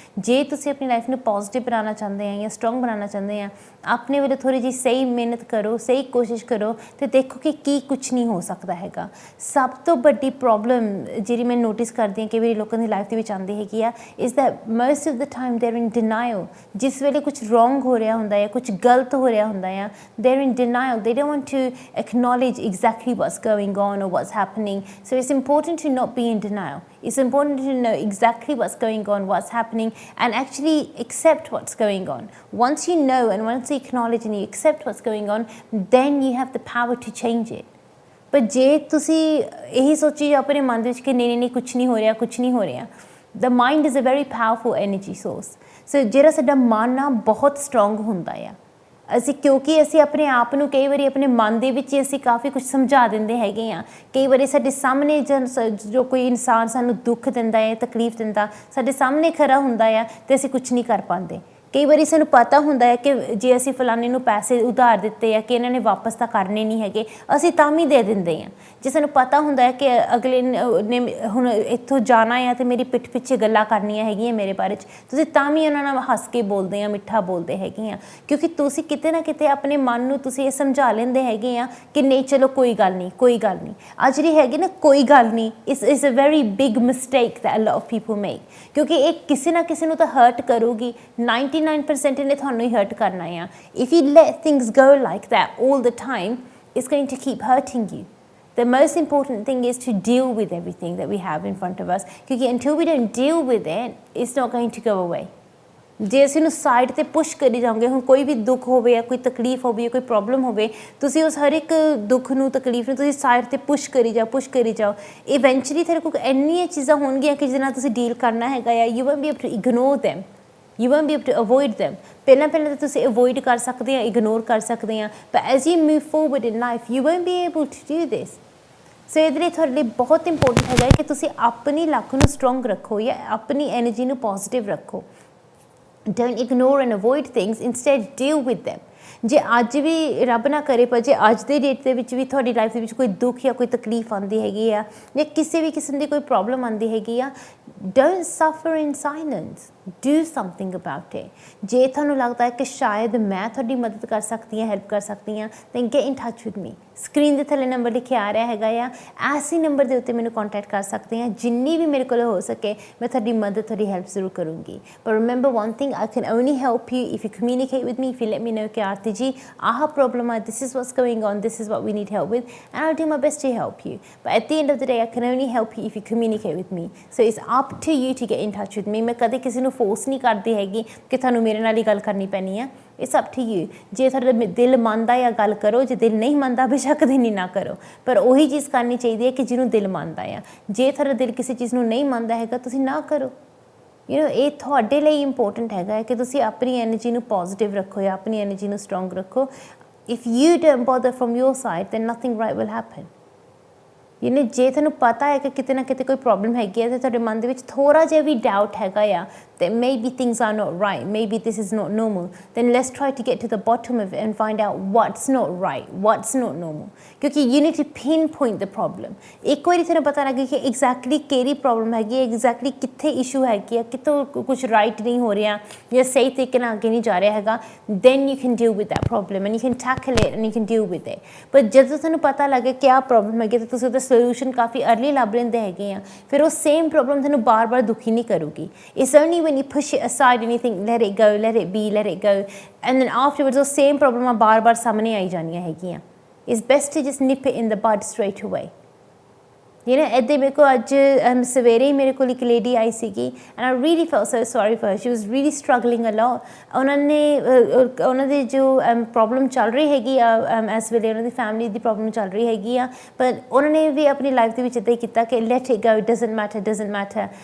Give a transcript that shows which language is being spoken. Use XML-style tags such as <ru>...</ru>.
<pa>ਜੇ ਤੁਸੀਂ ਆਪਣੀ ਲਾਈਫ ਨੂੰ ਪੋਜ਼ਿਟਿਵ ਬਣਾਉਣਾ ਚਾਹੁੰਦੇ ਆ ਜਾਂ ਸਟਰੋਂਗ ਬਣਾਉਣਾ ਚਾਹੁੰਦੇ ਆ, ਆਪਣੇ ਵੱਲੋਂ ਥੋੜ੍ਹੀ ਜਿਹੀ ਸਹੀ ਮਿਹਨਤ ਕਰੋ, ਸਹੀ ਕੋਸ਼ਿਸ਼ ਕਰੋ, ਅਤੇ ਦੇਖੋ ਕਿ ਕੀ ਕੁਛ ਨਹੀਂ ਹੋ ਸਕਦਾ ਹੈਗਾ। ਸਭ ਤੋਂ ਵੱਡੀ ਪ੍ਰੋਬਲਮ ਜਿਹੜੀ ਮੈਂ ਨੋਟਿਸ ਕਰਦੀ ਹਾਂ ਕਈ ਵਾਰੀ ਲੋਕਾਂ ਦੀ ਲਾਈਫ ਦੇ ਵਿੱਚ ਆਉਂਦੀ ਹੈਗੀ ਆ,</pa> <en>Is that most of the time they're in denial.</en> <pa>ਜਿਸ ਵੇਲੇ ਕੁਛ ਰੋਂਗ ਹੋ ਰਿਹਾ ਹੁੰਦਾ ਹੈ, ਕੁਛ ਗਲਤ ਹੋ ਰਿਹਾ ਹੁੰਦਾ ਆ,</pa> <en>They're in denial, they don't want to acknowledge exactly what's going on or what's happening. So it's important to not be in denial. It's important to know exactly what's going on, what's happening, and actually accept what's going on. Once you know and once you acknowledge and you accept what's going on, then you have the power to change it.</en> <pa>ਪਰ ਜੇ ਤੁਸੀਂ ਇਹੀ ਸੋਚੀ ਜਾਓ ਆਪਣੇ ਮਨ ਦੇ ਵਿੱਚ ਕਿ ਨਹੀਂ ਨਹੀਂ ਕੁਛ ਨਹੀਂ ਹੋ ਰਿਹਾ ਕੁਛ ਨਹੀਂ ਹੋ ਰਿਹਾ,</pa> <en>The mind is a very powerful energy source.</en> <pa>ਸੋ ਜਿਹੜਾ ਸਾਡਾ ਮਨ ਆ ਬਹੁਤ ਸਟਰੋਂਗ ਹੁੰਦਾ ਆ। ਅਸੀਂ ਕਿਉਂਕਿ ਅਸੀਂ ਆਪਣੇ ਆਪ ਨੂੰ ਕਈ ਵਾਰੀ ਆਪਣੇ ਮਨ ਦੇ ਵਿੱਚ ਹੀ ਅਸੀਂ ਕਾਫੀ ਕੁਛ ਸਮਝਾ ਦਿੰਦੇ ਹੈਗੇ ਹਾਂ। ਕਈ ਵਾਰੀ ਸਾਡੇ ਸਾਹਮਣੇ ਜੋ ਕੋਈ ਇਨਸਾਨ ਸਾਨੂੰ ਦੁੱਖ ਦਿੰਦਾ ਹੈ, ਤਕਲੀਫ ਦਿੰਦਾ, ਸਾਡੇ ਸਾਹਮਣੇ ਖੜਾ ਹੁੰਦਾ ਆ ਅਤੇ ਅਸੀਂ ਕੁਛ ਨਹੀਂ ਕਰ ਪਾਉਂਦੇ। ਕਈ ਵਾਰੀ ਸਾਨੂੰ ਪਤਾ ਹੁੰਦਾ ਹੈ ਕਿ ਜੇ ਅਸੀਂ ਫਲਾਣੇ ਨੂੰ ਪੈਸੇ ਉਧਾਰ ਦਿੱਤੇ ਆ ਕਿ ਇਹਨਾਂ ਨੇ ਵਾਪਸ ਤਾਂ ਕਰਨੇ ਨਹੀਂ ਹੈਗੇ, ਅਸੀਂ ਤਾਂ ਵੀ ਦੇ ਦਿੰਦੇ ਹਾਂ। ਜੇ ਸਾਨੂੰ ਪਤਾ ਹੁੰਦਾ ਹੈ ਕਿ ਅਗਲੇ ਨੇ ਹੁਣ ਇੱਥੋਂ ਜਾਣਾ ਆ ਅਤੇ ਮੇਰੀ ਪਿੱਠ ਪਿੱਛੇ ਗੱਲਾਂ ਕਰਨੀਆਂ ਹੈਗੀਆਂ ਮੇਰੇ ਬਾਰੇ 'ਚ, ਤੁਸੀਂ ਤਾਂ ਵੀ ਉਹਨਾਂ ਨਾਲ ਹੱਸ ਕੇ ਬੋਲਦੇ ਆ, ਮਿੱਠਾ ਬੋਲਦੇ ਹੈਗੇ ਆ, ਕਿਉਂਕਿ ਤੁਸੀਂ ਕਿਤੇ ਨਾ ਕਿਤੇ ਆਪਣੇ ਮਨ ਨੂੰ ਤੁਸੀਂ ਇਹ ਸਮਝਾ ਲੈਂਦੇ ਹੈਗੇ ਆ ਕਿ ਨਹੀਂ ਚਲੋ ਕੋਈ ਗੱਲ ਨਹੀਂ ਕੋਈ ਗੱਲ ਨਹੀਂ। ਅੱਜ ਜਿਹੜੀ ਹੈਗੀ ਨਾ ਕੋਈ ਗੱਲ ਨਹੀਂ</pa> <en>is a very big mistake that a lot of people make,</en> <pa>ਕਿਉਂਕਿ ਇਹ ਕਿਸੇ ਨਾ ਕਿਸੇ ਨੂੰ ਤਾਂ ਹਰਟ ਕਰੂਗੀ। 99% ਇਹਨੇ ਤੁਹਾਨੂੰ ਹੀ ਹਰਟ ਕਰਨਾ ਆ।</pa> <en>If you let things go like that all the time, it's going to keep hurting you. The most important thing is to deal with everything that we have in front of us, ਕਿਉਂਕਿ until we don't deal with it, it's not going to go away.</en> <pa>ਜੇ ਅਸੀਂ ਉਹਨੂੰ side 'ਤੇ push ਕਰੀ ਜਾਓਗੇ, ਹੁਣ ਕੋਈ ਵੀ ਦੁੱਖ ਹੋਵੇ ਜਾਂ ਕੋਈ ਤਕਲੀਫ ਹੋਵੇ ਜਾਂ ਕੋਈ ਪ੍ਰੋਬਲਮ ਹੋਵੇ, ਤੁਸੀਂ ਉਸ ਹਰ ਇੱਕ ਦੁੱਖ ਨੂੰ ਤਕਲੀਫ ਨੂੰ ਤੁਸੀਂ ਸਾਈਡ 'ਤੇ ਪੁਸ਼ ਕਰੀ ਜਾਓ, ਇਵੈਂਚੁਅਲੀ ਤੁਹਾਡੇ ਕੋਲ ਇੰਨੀਆਂ ਚੀਜ਼ਾਂ ਹੋਣਗੀਆਂ ਕਿ ਜਿਹਦੇ ਨਾਲ ਤੁਸੀਂ ਡੀਲ ਕਰਨਾ ਹੈਗਾ ਆ।</pa> <en>You won't be able to ignore them, you won't be able to avoid them.</en> <pa>ਪਹਿਲਾਂ ਤਾਂ ਤੁਸੀਂ ਅਵੋਇਡ ਕਰ ਸਕਦੇ ਆ,</pa> <en>Ignore ਕਰ ਸਕਦੇ ਆ, but as you move forward in life you won't be able to do this.</en> <pa>ਸੋ ਇਹਦੇ ਲਈ ਤੁਹਾਡੇ ਲਈ ਬਹੁਤ ਇੰਪੋਰਟੈਂਟ ਹੈਗਾ ਕਿ ਤੁਸੀਂ ਆਪਣੀ ਲੱਕ ਨੂੰ ਸਟਰੋਂਗ ਰੱਖੋ ਜਾਂ ਆਪਣੀ ਐਨਰਜੀ ਨੂੰ ਪੋਜ਼ਿਟਿਵ ਰੱਖੋ।</pa> <en>Don't ignore and avoid things, instead deal with them.</en> <pa>ਜੇ ਅੱਜ ਵੀ ਰੱਬ ਨਾ ਕਰੇ ਪਰ ਜੇ ਅੱਜ ਦੇ ਡੇਟ ਦੇ ਵਿੱਚ ਵੀ ਤੁਹਾਡੀ ਲਾਈਫ ਦੇ ਵਿੱਚ ਕੋਈ ਦੁੱਖ ਜਾਂ ਕੋਈ ਤਕਲੀਫ ਆਉਂਦੀ ਹੈਗੀ ਆ ਜਾਂ ਕਿਸੇ ਵੀ ਕਿਸਮ ਦੀ ਕੋਈ ਪ੍ਰੋਬਲਮ ਆਉਂਦੀ ਹੈਗੀ ਆ,</pa> <en>don't suffer in silence, do something about it.</en> <pa>ਜੇ ਤੁਹਾਨੂੰ ਲੱਗਦਾ ਹੈ ਕਿ ਸ਼ਾਇਦ ਮੈਂ ਤੁਹਾਡੀ ਮਦਦ ਕਰ ਸਕਦੀ ਹਾਂ, ਹੈਲਪ ਕਰ ਸਕਦੀ ਹਾਂ,</pa> <en>then get in touch with me.</en> <pa>Screen ਦੇ ਥੱਲੇ ਨੰਬਰ ਲਿਖਿਆ ਆ ਰਿਹਾ ਹੈਗਾ ਆ, ਐਸੇ ਨੰਬਰ ਦੇ ਉੱਤੇ ਮੈਨੂੰ ਕੰਟੈਕਟ ਕਰ ਸਕਦੇ ਹਾਂ। ਜਿੰਨੀ ਵੀ ਮੇਰੇ ਕੋਲ ਹੋ ਸਕੇ ਮੈਂ ਤੁਹਾਡੀ ਮਦਦ, ਤੁਹਾਡੀ ਹੈਲਪ ਜ਼ਰੂਰ ਕਰੂੰਗੀ।</pa> <en>ਪਰ remember one thing, I can only help you if you communicate with me, if you let me know</en> <pa>ਕਿ ਆਰਤੀ ਜੀ ਆਹ ਪ੍ਰੋਬਲਮ ਆ,</pa> <en>this is what's going on, this is what we need help with, and I'll do my best to help you. But at the end of the day I can only help you if you communicate with me. So it's up to you to get in touch with me.</en> <pa>ਮੈਂ ਕਦੇ ਕਿਸੇ ਨੂੰ force ਨਹੀਂ ਕਰਦੀ ਹੈਗੀ ਕਿ ਤੁਹਾਨੂੰ ਮੇਰੇ ਨਾਲ ਹੀ ਗੱਲ ਕਰਨੀ ਪੈਣੀ ਆ।</pa> <en>It's up to you.</en> <pa>ਜੇ ਤੁਹਾਡਾ ਦਿਲ ਮੰਨਦਾ ਆ ਗੱਲ ਕਰੋ, ਜੇ ਦਿਲ ਨਹੀਂ ਮੰਨਦਾ ਬੇਸ਼ੱਕ ਦਿਨ ਹੀ ਨਾ ਕਰੋ, ਪਰ ਉਹੀ ਚੀਜ਼ ਕਰਨੀ ਚਾਹੀਦੀ ਹੈ ਕਿ ਜਿਹਨੂੰ ਦਿਲ ਮੰਨਦਾ ਆ। ਜੇ ਤੁਹਾਡਾ ਦਿਲ ਕਿਸੇ ਚੀਜ਼ ਨੂੰ ਨਹੀਂ ਮੰਨਦਾ ਹੈਗਾ ਤੁਸੀਂ ਨਾ ਕਰੋ। ਇਹ ਤੁਹਾਡੇ ਲਈ ਇੰਪੋਰਟੈਂਟ ਹੈਗਾ ਕਿ ਤੁਸੀਂ ਆਪਣੀ ਐਨਰਜੀ ਨੂੰ ਪੋਜ਼ਿਟਿਵ ਰੱਖੋ ਜਾਂ ਆਪਣੀ ਐਨਰਜੀ ਨੂੰ ਸਟਰੋਂਗ ਰੱਖੋ।</pa> <en>If you don't bother from your side then nothing right will happen.</en> <pa>ਜੇ ਤੁਹਾਨੂੰ ਪਤਾ ਹੈ ਕਿ ਕਿਤੇ ਨਾ ਕਿਤੇ ਕੋਈ ਪ੍ਰੋਬਲਮ ਹੈਗੀ ਹੈ ਅਤੇ ਤੁਹਾਡੇ ਮਨ ਦੇ ਵਿੱਚ ਥੋੜ੍ਹਾ ਜਿਹਾ ਵੀ ਡਾਊਟ ਹੈਗਾ ਆ</pa> <en>that maybe things are not right, maybe this is not normal, then let's try to get to the bottom of it and find out what's not right, what's not normal. ਕਿਉਂਕਿ you need to pinpoint the problem.</en> <pa>ਇੱਕ ਵਾਰੀ ਤੁਹਾਨੂੰ ਪਤਾ ਲੱਗੇ ਕਿ exactly ਕਿਹੜੀ problem ਹੈਗੀ ਹੈ, ਐਗਜ਼ੈਕਟਲੀ ਕਿੱਥੇ ਇਸ਼ੂ ਹੈਗੀ ਆ, ਕਿੱਥੋਂ ਕੁਛ ਰਾਈਟ ਨਹੀਂ ਹੋ ਰਿਹਾ ਜਾਂ ਸਹੀ ਤਰੀਕੇ ਨਾਲ ਅੱਗੇ ਨਹੀਂ ਜਾ ਰਿਹਾ ਹੈਗਾ,</pa> <en>then you can deal with that problem and you can tackle it and you can deal with it.</en> <pa>ਪਰ ਜਦੋਂ ਤੁਹਾਨੂੰ ਪਤਾ ਲੱਗੇ ਕਿ ਆਹ ਪ੍ਰੋਬਲਮ ਹੈਗੀ ਤਾਂ ਤੁਸੀਂ ਉਹਦਾ ਸੋਲਿਊਸ਼ਨ ਕਾਫੀ ਅਰਲੀ ਲੱਭ ਲੈਂਦੇ ਹੈਗੇ ਆ, ਫਿਰ ਉਹ ਸੇਮ ਪ੍ਰੋਬਲਮ ਤੁਹਾਨੂੰ ਬਾਰ-ਬਾਰ ਦੁਖੀ ਨਹੀਂ ਕਰੂਗੀ।</pa> <en>It's only when you push it aside and you think let it go, let it be, let it go, and then afterwards those same problems</en> <pa>ਬਾਰ-ਬਾਰ ਸਾਹਮਣੇ ਆਈ ਜਾਣੀਆਂ ਹੈਗੀਆਂ।</pa> <en>It's best to just nip it in the bud straight away.</en> <pa>ਇੱਦਾਂ ਮੇਰੇ ਕੋਲ ਅੱਜ ਸਵੇਰੇ ਹੀ ਮੇਰੇ ਕੋਲ ਇੱਕ ਲੇਡੀ ਆਈ ਸੀਗੀ</pa> <en>And I really felt so sorry for her. She was really struggling a lot.</en> <pa>ਉਹਨਾਂ ਦੀ ਜੋ ਪ੍ਰੋਬਲਮ ਚੱਲ ਰਹੀ ਹੈਗੀ ਆ ਇਸ ਵੇਲੇ, ਉਹਨਾਂ ਦੀ ਫੈਮਿਲੀ ਦੀ ਪ੍ਰੋਬਲਮ ਚੱਲ ਰਹੀ ਹੈਗੀ ਆ, ਪਰ ਉਹਨਾਂ ਨੇ ਵੀ ਆਪਣੀ ਲਾਈਫ ਦੇ ਵਿੱਚ ਇੱਦਾਂ ਹੀ ਕੀਤਾ ਕਿ</pa> <en>Let it go, doesn't matter, doesn't matter.</en>